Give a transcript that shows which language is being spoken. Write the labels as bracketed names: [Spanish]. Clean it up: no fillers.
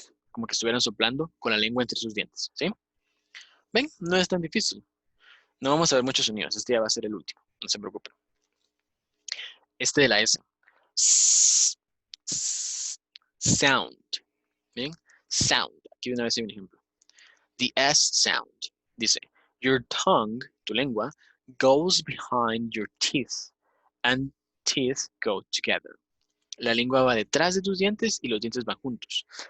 [Spanish] Como que estuvieran soplando con la lengua entre sus dientes. ¿Sí? ¿Ven? No es tan difícil. No vamos a ver muchos sonidos. Este ya va a ser el último. No se preocupen. Este de la S. Sound. ¿Bien? Sound. Aquí de una vez hay un ejemplo. [English] The S sound. Dice, your tongue, [Spanish] tu lengua, [English] goes behind your teeth, and teeth go together. [Spanish] La lengua va detrás de tus dientes y los dientes van juntos.